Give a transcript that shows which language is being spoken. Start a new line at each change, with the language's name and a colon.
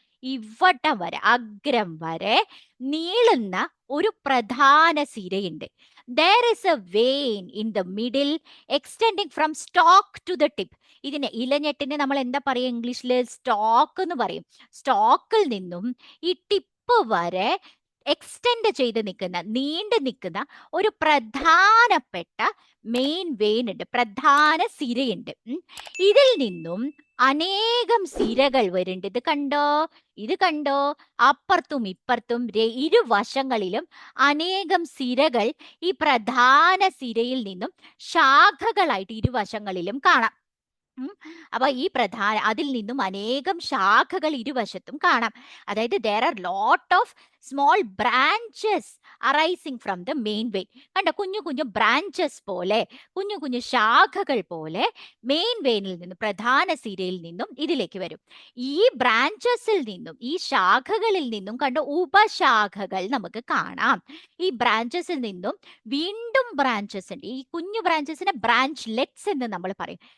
Malayalam: ഇവട്ടം വരെ, അഗ്രം വരെ നീളുന്ന ഒരു പ്രധാന സിരയുണ്ട്.
English: There is a vein in the middle extending from stalk to the tip.
Malayalam: ഇതിന് ഇലഞ്ഞെട്ടിനെ നമ്മൾ എന്താ പറയുക ഇംഗ്ലീഷിൽ? സ്റ്റോക്ക് എന്ന് പറയും. സ്റ്റോക്കിൽ നിന്നും ഈ ടിപ്പ് വരെ എക്സ്റ്റെൻഡ് ചെയ്ത് നിൽക്കുന്ന, നീണ്ടു നിൽക്കുന്ന ഒരു പ്രധാനപ്പെട്ട മെയിൻ വെയിൻ ഉണ്ട്, പ്രധാന സിരയുണ്ട്. ഇതിൽ നിന്നും അനേകം സിരകൾ വരുന്നുണ്ട്. ഇത് കണ്ടോ, ഇത് കണ്ടോ, അപ്പുറത്തും ഇപ്പുറത്തും ഇരുവശങ്ങളിലും അനേകം സിരകൾ ഈ പ്രധാന സിരയിൽ നിന്നും ശാഖകളായിട്ട് ഇരുവശങ്ങളിലും കാണാം. അപ്പൊ ഈ അതിൽ നിന്നും അനേകം ശാഖകൾ ഇരുവശത്തും കാണാം. അതായത്
English: there are lot of small branches arising from the main vein.
Malayalam: കണ്ടോ, കുഞ്ഞു കുഞ്ഞു ബ്രാഞ്ചസ് പോലെ, കുഞ്ഞു കുഞ്ഞു ശാഖകൾ പോലെ മെയിൻ വെയിനിൽ നിന്നും, പ്രധാന സിരയിൽ നിന്നും ഇതിലേക്ക് വരും. ഈ ബ്രാഞ്ചസിൽ നിന്നും, ഈ ശാഖകളിൽ നിന്നും കണ്ടോ ഉപശാഖകൾ നമുക്ക് കാണാം. ഈ ബ്രാഞ്ചസിൽ നിന്നും വീണ്ടും ബ്രാഞ്ചസ് ഉണ്ട്. ഈ കുഞ്ഞു ബ്രാഞ്ചസിനെ ബ്രാഞ്ച്ലെറ്റ്സ് എന്ന് നമ്മൾ പറയും.